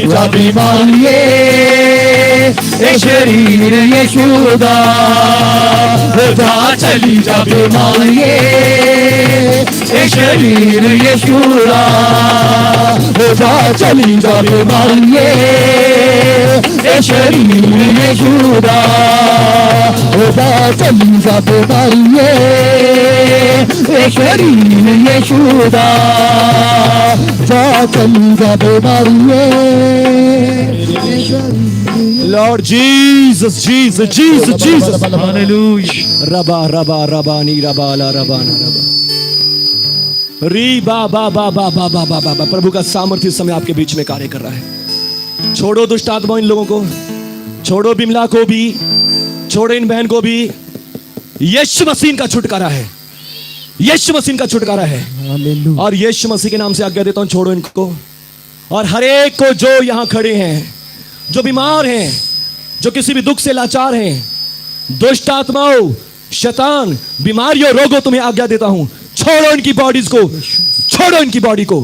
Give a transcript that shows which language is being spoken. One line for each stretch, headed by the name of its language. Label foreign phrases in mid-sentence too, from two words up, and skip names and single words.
Punjabi: ਜਾ ਬੀਮਾਰੀਏ ਏ ਸ਼ਰੀਰ ਯੀਸ਼ੂਦਾ ਜਾ ਚਲੀ ਜਾ ਬੀਮਾਰੀਏ ਏ ਸ਼ਰੀਰ ਯੀਸ਼ੂਦਾ ਜਾ ਚਲੀ ਜਾ ਬੀਮਾਰੀਏ ਏ ਸ਼ਰੀਰ ਯੀਸ਼ੂਦਾ ਜਾ ਚਲੀ ਜਾ ਬੀਮਾਰੀਏ ਏ ਸ਼ਰੀਰ ਯੀਸ਼ੂਦਾ ਜਾ ਚਲੀ ਜਾ ਬੀਮਾਰੀਏ
English: Lord Jesus, Jesus, Jesus, Jesus. Hallelujah. Rabba, rabba, rabba, ni rabba, la rabba, na rabba.
Hindi: री बा बा बा बा बा बा बा बा बा प्रभु का सामर्थ्य इस समय आपके बीच में कार्य कर रहा है। छोड़ो दुष्ट आत्मा इन लोगों को, छोड़ो बिमला को भी, छोड़ो इन बहन को भी। यीशु मसीह का छुटकारा है। यीशु मसीह का छुटकारा है। हालेलुया। और यीशु मसीह के नाम से आज्ञा देता हूं, छोड़ो इनको। और हर एक को जो यहां खड़े हैं, जो बीमार हैं, जो किसी भी दुख से लाचार हैं, दुष्ट आत्माओं, शैतान, बीमारियों, रोगों, तुम्हें आज्ञा देता हूं, छोड़ो इनकी बॉडीज को, छोड़ो इनकी बॉडी को।